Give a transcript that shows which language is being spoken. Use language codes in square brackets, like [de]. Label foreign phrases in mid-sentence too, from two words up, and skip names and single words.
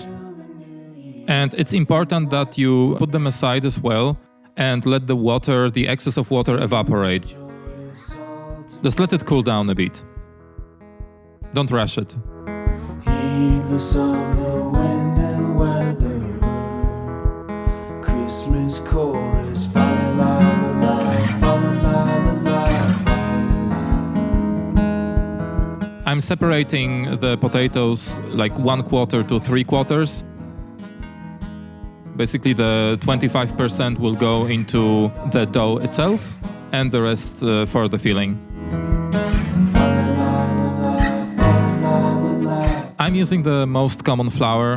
[en] And it's important that you put them aside as well and let the water, the excess of water, evaporate. Just let it cool down a bit. Don't rush it. Heedless of the wind and weather, Christmas chorus, fa la la la, fa la la la la, fa la la. I'm separating the potatoes like 1/4 to 3/4. Basically, the 25% will go into the dough itself, and the rest for the filling. I'm using the most common flour.